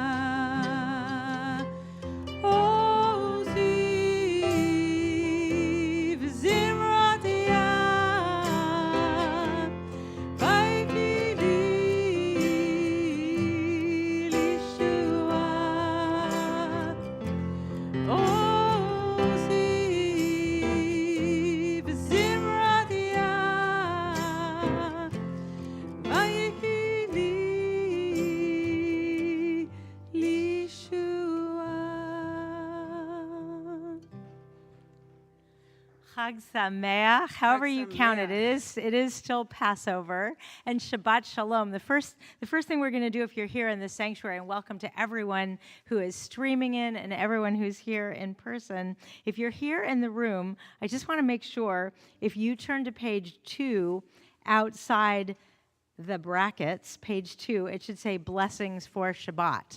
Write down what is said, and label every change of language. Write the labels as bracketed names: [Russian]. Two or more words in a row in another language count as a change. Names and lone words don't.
[Hebrew] עזי וזמרת יה ויהי לי לישועה. עזי וזמרת יה ויהי לי לישועה. חג שמח, [English] however you count it. Sameach. It is still Passover and [Hebrew] שבת שלום. [English] The first thing we're going to do if you're here in the sanctuary, and welcome to everyone who is streaming in and everyone who's here in person. If you're here in the room, I just want to make sure if you turn to page 2 outside the brackets, page 2, it should say Blessings for Shabbat.